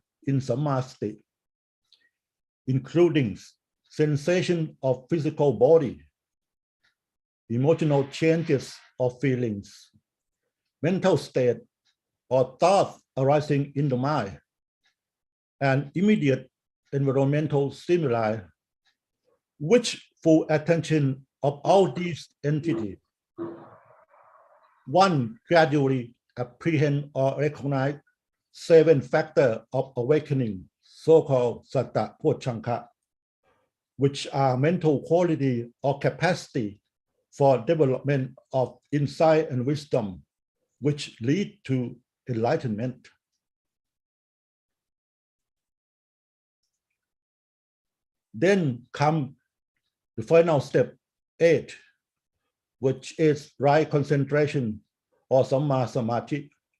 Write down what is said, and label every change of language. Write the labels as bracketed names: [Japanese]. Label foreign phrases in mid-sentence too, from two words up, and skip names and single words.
[English] in samadhi, including sensation of physical body, emotional changes or feelings, mental state or thoughts arising in the mind, and immediate environmental stimuli, which full attention of all these entities, one gradually apprehend or recognize 7 factors of awakening, so-called [Pali] satta pochanka, [English] which are mental quality or capacity for development of insight and wisdom, which lead to enlightenment. Then come the final step, 8, which is right concentration or [Pali] Samma Samadhi.